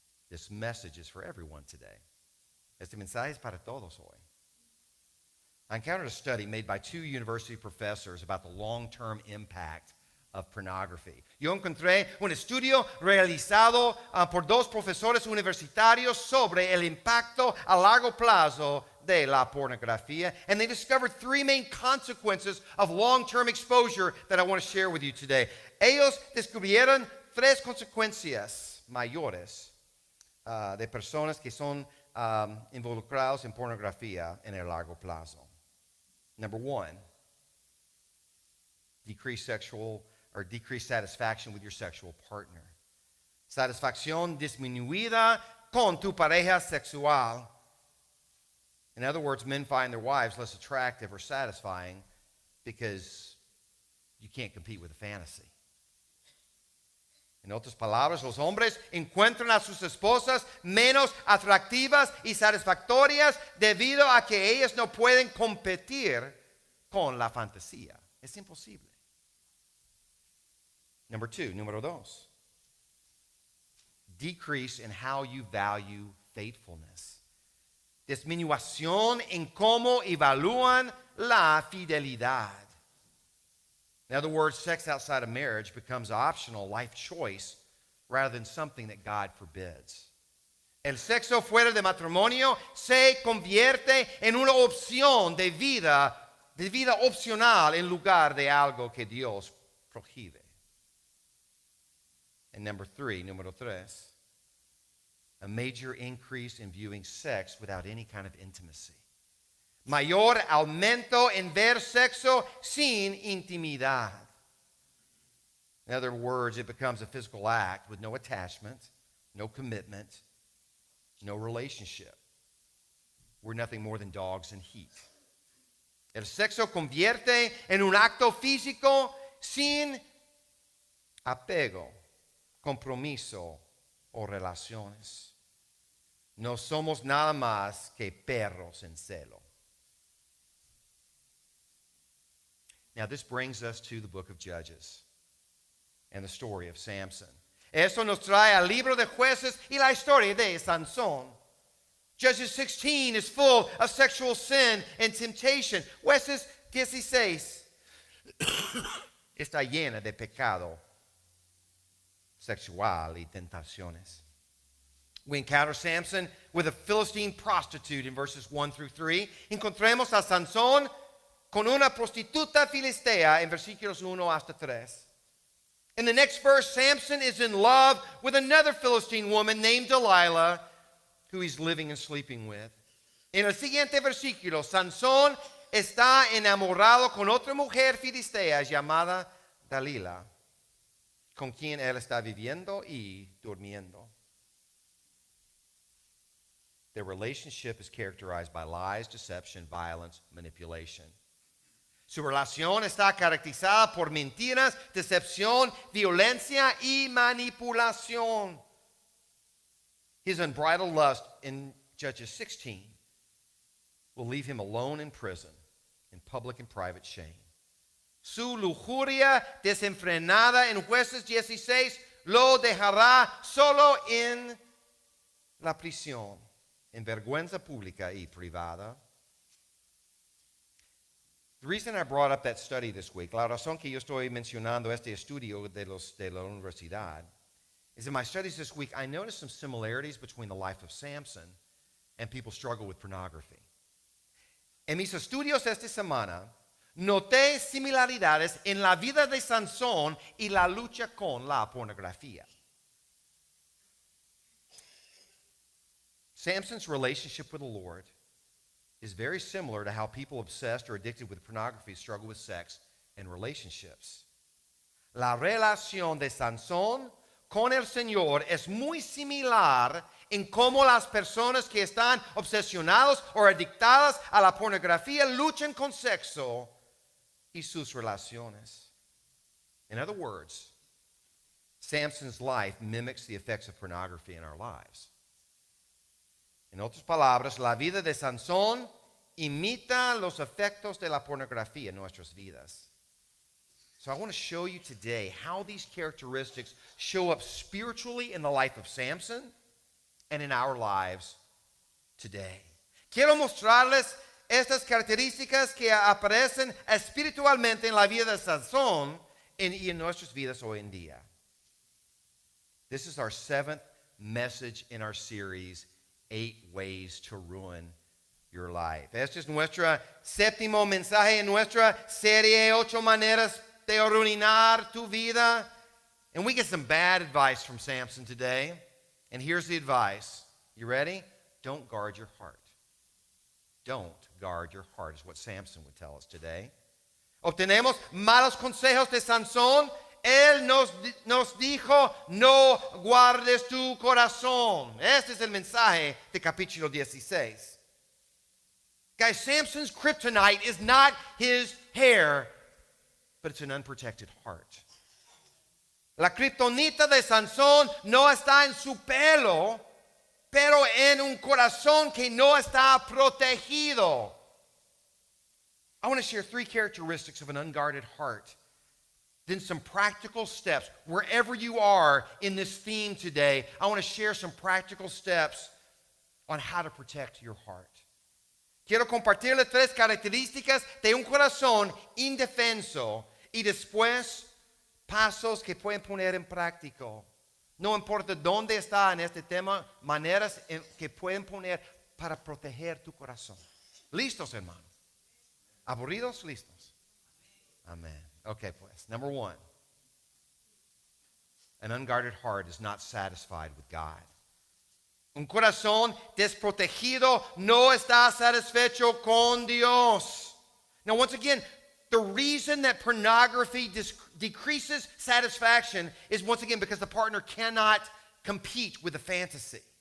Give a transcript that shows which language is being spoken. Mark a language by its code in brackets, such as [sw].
[en] This message is for everyone today. [es] Este mensaje es para todos hoy. [en] I encountered a study made by 2 university professors about the long-term impact of pornography. [es] Yo encontré un estudio realizado por 2 profesores universitarios sobre el impacto a largo plazo de la pornografía, [en] and they discovered 3 main consequences of long-term exposure that I want to share with you today. [es] Ellos descubrieron 3 consecuencias mayores de personas que son involucrados en pornografía en el largo plazo. [en] Number 1, decreased satisfaction with your sexual partner. [es] Satisfacción disminuida con tu pareja sexual. [en] In other words, men find their wives less attractive or satisfying because you can't compete with a fantasy. [es] En otras palabras, los hombres encuentran a sus esposas menos atractivas y satisfactorias debido a que ellas no pueden competir con la fantasía. Es imposible. Número 2. [en] Decrease in how you value faithfulness. [es] Disminución en cómo evalúan la fidelidad. [en] In other words, sex outside of marriage becomes an optional life choice rather than something that God forbids. [es] El sexo fuera de matrimonio se convierte en una opción de vida opcional en lugar de algo que Dios prohíbe. [en] And número 3, a major increase in viewing sex without any kind of intimacy. [es] Mayor aumento en ver sexo sin intimidad. [en] In other words, it becomes a physical act with no attachment, no commitment, no relationship. We're nothing more than dogs in heat. [es] El sexo convierte en un acto físico sin apego, compromiso o relaciones. No somos nada más que perros en celo. [en] Now, this brings us to the book of Judges and the story of Samson. [es] Esto nos trae al libro de Jueces y la historia de Sansón. [en] Judges 16 is full of sexual sin and temptation. [es] Jueces 16 está llena de pecado sexual y tentaciones. [en] We encounter Samson with a Philistine prostitute in verses 1 through 3. [es] Encontremos a Sansón con una prostituta filistea en versículos 1 hasta 3. [en] In the next verse, Samson is in love with another Philistine woman named Delilah, who he's living and sleeping with. [es] En el siguiente versículo, Sansón está enamorado con otra mujer filistea llamada Dalila, con quien él está viviendo y durmiendo. [en] Their relationship is characterized by lies, deception, violence, manipulation. [es] Su relación está caracterizada por mentiras, decepción, violencia y manipulación. [en] His unbridled lust in Judges 16 will leave him alone in prison, in public and private shame. [es] Su lujuria desenfrenada en Jueces 16 lo dejará solo en la prisión, en vergüenza pública y privada. [en] The reason I brought up that study this week, [es] la razón que yo estoy mencionando este estudio de la universidad, [en] is in my studies this week, I noticed some similarities between the life of Samson and people struggle with pornography. [es] En mis estudios esta semana, noté similaridades en la vida de Sansón y la lucha con la pornografía. [en] Samson's relationship with the Lord is very similar to how people obsessed or addicted with pornography struggle with sex and relationships. [es] La relación de Sansón con el Señor es muy similar en cómo las personas que están obsesionados o adictadas a la pornografía luchan con sexo y sus relaciones. [en] In other words, Samson's life mimics the effects of pornography in our lives. [es] En otras palabras, la vida de Sansón imita los efectos de la pornografía en nuestras vidas. [en] So I want to show you today how these characteristics show up spiritually in the life of Samson and in our lives today. [es] Quiero mostrarles estas características que aparecen espiritualmente en la vida de Sansón y en nuestras vidas hoy en día. [en] This is our 7th message in our series, 8 Ways to Ruin Your Life. [es] Este es nuestro 7º mensaje en nuestra serie, 8 maneras de arruinar tu vida. [en] And we get some bad advice from Samson today. And here's the advice. You ready? Don't guard your heart. Don't guard your heart is what Samson would tell us today. [es] Obtenemos malos consejos de Sansón. Él nos dijo, no guardes tu corazón. Este es el mensaje de capítulo 16. [en] Guys, Samson's kryptonite is not his hair, but it's an unprotected heart. [es] La kriptonita de Sansón no está en su pelo, pero en un corazón que no está protegido. [en] I want to share 3 characteristics of an unguarded heart. Then some practical steps. Wherever you are in this theme today, I want to share some practical steps on how to protect your heart. [es] Quiero compartirles 3 características de un corazón indefenso y después pasos que pueden poner en práctica. No importa dónde está en este tema, maneras que pueden poner para proteger tu corazón. ¿Listos, hermano? ¿Aburridos? ¿Listos? Amén. Okay, pues. [en] Number 1. An unguarded heart is not satisfied with God. [es] Un corazón desprotegido no está satisfecho con Dios. [en] Now, once again, the reason that pornography decreases satisfaction is once again because the partner cannot compete with the fantasy.